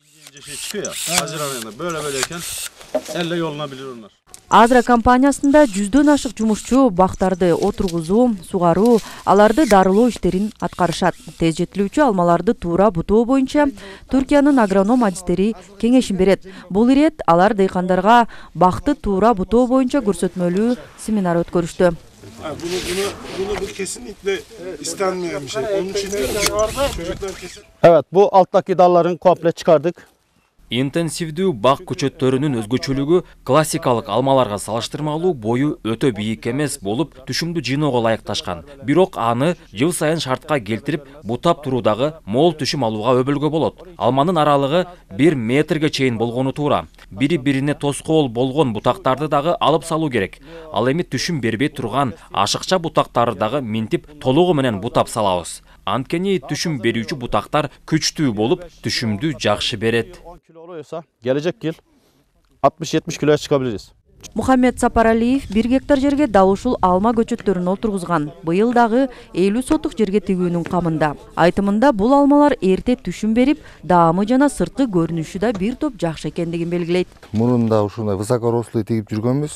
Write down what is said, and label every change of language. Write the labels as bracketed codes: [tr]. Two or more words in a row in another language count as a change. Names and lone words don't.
[ky] Азра компаниясында 100дөн ашык жумушчу бактарды отургузуу, сугаруу, аларды дарылоо иштерин аткарышат. Тез жетилүүчү алмаларды туура бутоо боюнча Түркиянын агроном адистери кеңешин берет. Бул ирет алар дыйкандарга бакты туура бутоо боюнча көрсөтмөлүү семинар өткөрүштү. [tr] Bunu kesinlikle istenmeyen bir şey. Onun için çocuklar kesin. Evet, bu alttaki dalların komple çıkardık. [ky] Интенсивдүү бак көчөттөрүнүн өзгөчөлүгү классикалык алмаларга салыштырмалуу бою өтө бийик эмес болуп, түшүмдү жыйноого ылайыкташкан. Бирок аны жыл сайын шартка келтирип, бутап туруудагы мол түшүм алууга өбөлгө болот. Алманын аралыгы 1 метрге чейин болгону туура. Бири-бирине тоскоол болгон бутактарды дагы алып салуу керек. Ал эми түшүм бербей турган ашыкча бутактарды дагы минтип толугу менен бутап салабыз. Анткени түшүм берүүчү бутактар күчтүү болуп, түшүмдү жакшы берет. [tr] Gelecek yıl 60-70 kiloya çıkabiliriz. [ky] Мухаммед Сапаралиев 1 гектар жерге дал ушул алма көчөттөрүн отургузган. Быйыл дагы 50 сотук жерге тигүүнүн камында. Айтымында бул алмалар эрте түшүм берип, даамы жана сырткы көрүнүшү да бир топ жакшы экендигин белгилейт. Мурунда ушундай высокорослый тигип жүргөнбүз.